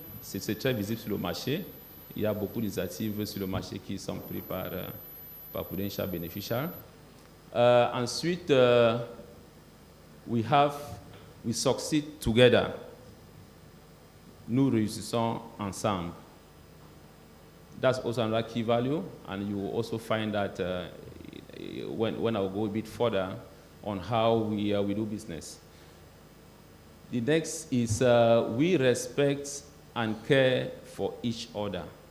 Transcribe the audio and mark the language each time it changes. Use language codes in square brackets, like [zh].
[fr] C'est très visible sur le marché. Il y a beaucoup d'initiatives sur le marché qui sont prises par Prudential Beneficial. Ensuite, [en] we succeed together. [fr] Nous réussissons ensemble. [en] That's also another key value, and you will also find that when I will go a bit further on how we do business. The next is we respect and care for each other.